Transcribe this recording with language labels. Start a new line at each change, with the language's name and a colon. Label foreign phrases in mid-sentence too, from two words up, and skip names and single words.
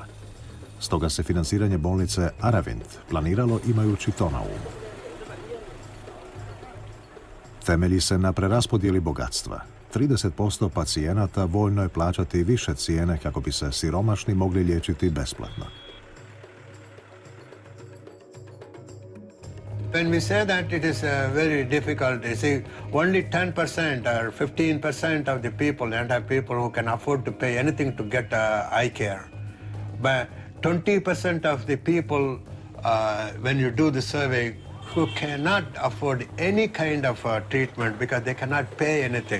Croatian: Stoga se financiranje bolnice Aravind planiralo imajući to na umu. Temelji se na preraspodjeli bogatstva. 30% pacijenata voljno je plaćati više cijene kako bi se siromašni mogli liječiti besplatno.
English: When we say that it is very difficult, you see, only 10% or 15% of the people, and have people who can afford to pay anything to get eye care. But 20% of the people, when you do the survey, who cannot afford any kind of treatment because they cannot pay anything.